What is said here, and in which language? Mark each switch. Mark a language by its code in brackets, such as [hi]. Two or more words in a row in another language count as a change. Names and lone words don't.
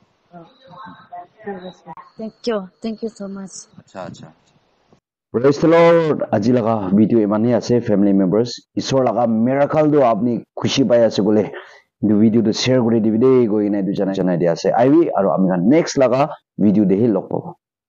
[en] thank you so much [nag] acha [en] praise the lord [nag] aji laga video emani ase [en] family members [nag] isor laga miracle do apni khushi pai ase gole du video do share kori dibi de goi na du janai dia ase aiwi aro ami next laga video de hi log pabo